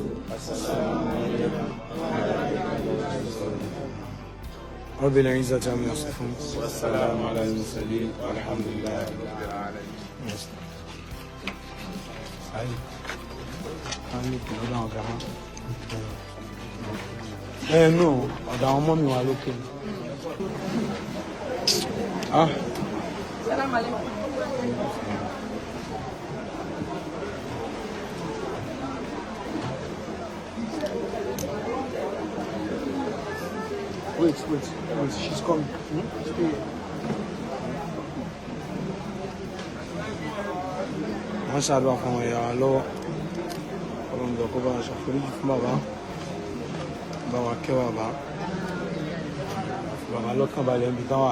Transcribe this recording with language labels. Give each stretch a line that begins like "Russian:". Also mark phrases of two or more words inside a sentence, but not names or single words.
Arabic: السلام عليكم وعلى عباد الله الصالحين. رب العزة عما يصفون والسلام على المرسلين والحمد لله رب العالمين.
English: No,
Yoruba: ọ̀dọ̀ àwọn ọmọ mi wà lókè.
Arabic: سلام عليكم.
English: Wait, she's coming.
Yoruba: Wọ́n ṣàdúrà fún àwọn ẹ̀yà wa lọ́wọ́. Ọlọ́run kó bá ṣàforíjì fún bàbá. Bá wa kẹ́ bàbá. Bàbá lọ́kàn balẹ̀ níbi tán wà.